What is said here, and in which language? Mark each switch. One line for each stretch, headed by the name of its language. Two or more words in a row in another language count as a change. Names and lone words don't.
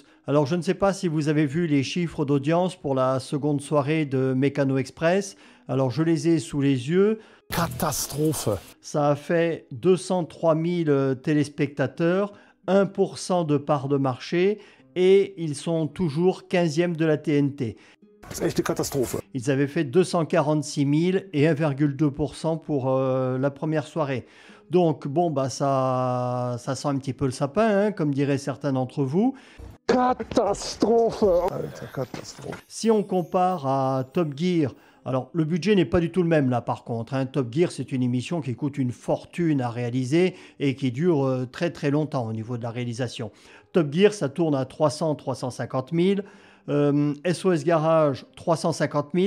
French: Alors, je ne sais pas si vous avez vu les chiffres d'audience pour la seconde soirée de Mécano Express. Alors, je les ai sous les yeux. Katastrophe. Ça a fait 203 000 téléspectateurs, 1% de part de marché et ils sont toujours 15e de la TNT.
German: Das ist echt eine Katastrophe.
French: Ils avaient fait 246 000 et 1,2% pour la première soirée. Donc, bon, bah, ça sent un petit peu le sapin, hein, comme diraient certains d'entre vous.
German: Katastrophe. Alter, Katastrophe.
French: Si on compare à Top Gear, alors le budget n'est pas du tout le même là par contre, hein. Top Gear, c'est une émission qui coûte une fortune à réaliser et qui dure très très longtemps au niveau de la réalisation. Top Gear, ça tourne à 300-350 000. SOS Garage, 350 000.